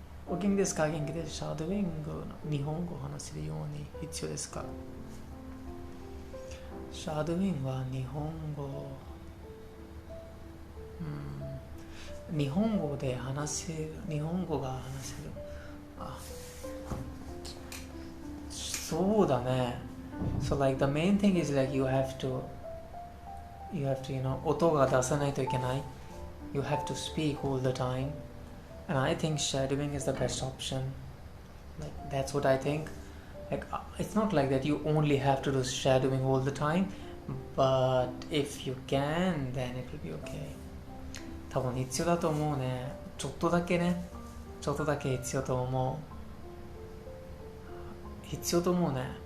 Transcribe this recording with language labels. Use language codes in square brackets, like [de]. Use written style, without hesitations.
[ja] お元気ですか？元気です。シャドウイングの日本語を話せるように必要ですか？シャドウイングは日本語、日本語で話せる、日本語が話せる。そうだね。 [en] So like the main thing is like you have to [ja] 音が出さないといけない。 [en] You have to speak all the time. And I think shadowing is the best option. Like that's what I think. Like it's not like that you only have to do shadowing all the time, but if you can, then it will be okay. [ja] 多分必要だと思うね。ちょっとだけ必要と思うね。